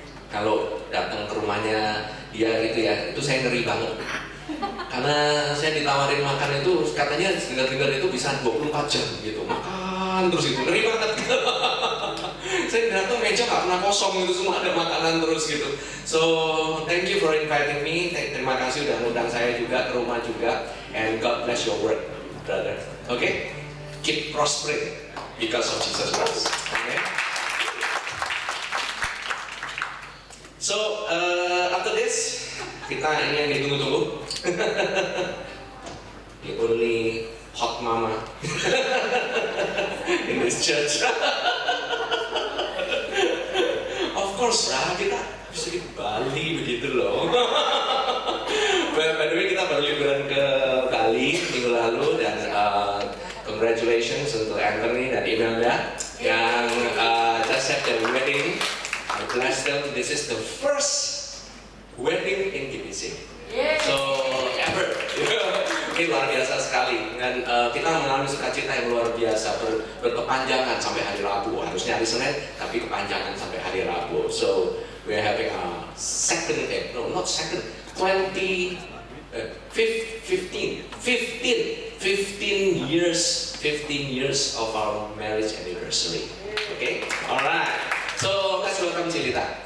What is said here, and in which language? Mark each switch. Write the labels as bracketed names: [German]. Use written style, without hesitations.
[Indonesian] Kalau datang ke rumahnya dia gitu ya, itu saya ngeri banget. Karena saya ditawarin makan itu, katanya dengar-dengar itu bisa 24 jam gitu. Makan terus itu, ngeri banget. Saya datang meja nggak pernah kosong gitu, semua ada makanan terus gitu. [English] So thank you for inviting me. [Indonesian] Terima kasih udah ngundang saya juga ke rumah juga. [English] And God bless your work, brother. Okay? Keep prospering because of Jesus Christ. Okay? So after this, [Indonesian] kita ini yang ditunggu-tunggu. [English] The only hot mama in this church. Of course [Indonesian] lah, kita bisa di Bali begitu loh. [English] By the way, [Indonesian] kita baru liburan ke Bali minggu lalu dan [English] congratulations [Indonesian] untuk Anthony dan Imelda yang [English] just had their wedding. I bless them. This is the first wedding in GBC. So ever. [Indonesian] Ini luar biasa sekali dan kita mengalami sukacita yang luar biasa, berkepanjangan sampai hari Rabu. Harusnya hari Senin tapi kepanjangan sampai hari Rabu. [English] So we are having a 15 years of our marriage anniversary. Okay? Alright. So let's welcome Cilita.